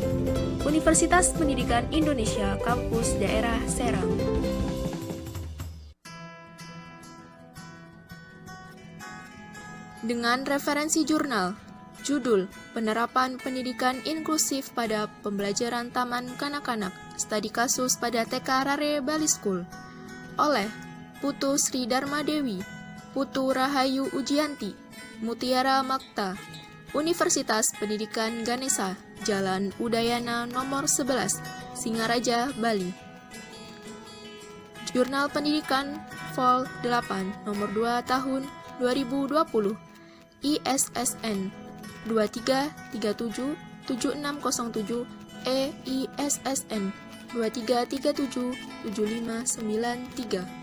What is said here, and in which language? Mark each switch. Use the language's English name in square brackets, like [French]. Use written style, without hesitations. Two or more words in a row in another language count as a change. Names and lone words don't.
[Indonesian] Universitas Pendidikan Indonesia, Kampus Daerah Serang. Dengan referensi jurnal, judul Penerapan Pendidikan Inklusif pada Pembelajaran Taman Kanak-kanak, Studi Kasus pada TK Rare Bali School, oleh Putu Sri Dharma Dewi, Putu Rahayu Ujianti, Mutiara Makta, Universitas Pendidikan Ganesha, Jalan Udayana Nomor 11, Singaraja, Bali. Jurnal Pendidikan Vol 8 Nomor 2 Tahun 2020, ISSN 23377607, EISSN 23377593.